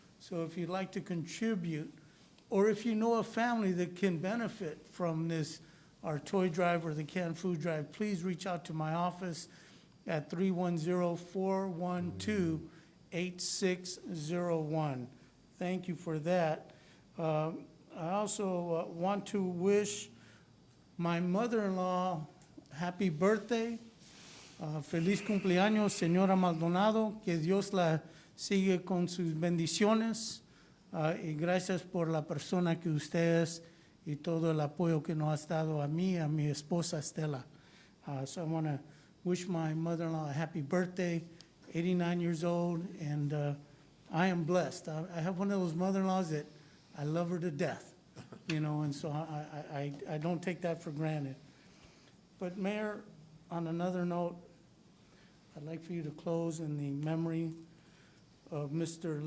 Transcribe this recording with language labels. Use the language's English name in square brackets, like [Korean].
[English] So if you'd like to contribute, or if you know a family that can benefit from this, our toy drive or the canned food drive, please reach out to my office at 310-412-8601. Thank you for that. I also want to wish my mother-in-law happy birthday. [Spanish] Feliz cumpleaños, señora Maldonado. Que Dios la sigue con sus bendiciones. Y gracias por la persona que usted es y todo el apoyo que nos ha dado a mí, a mi esposa Estela. [English] So I want to wish my mother-in-law a happy birthday, 89 years old, and I am blessed. I have one of those mother-in-laws that I love her to death, and so I don't take that for granted. But Mayor, on another note, I'd like for you to close in the memory of Mr.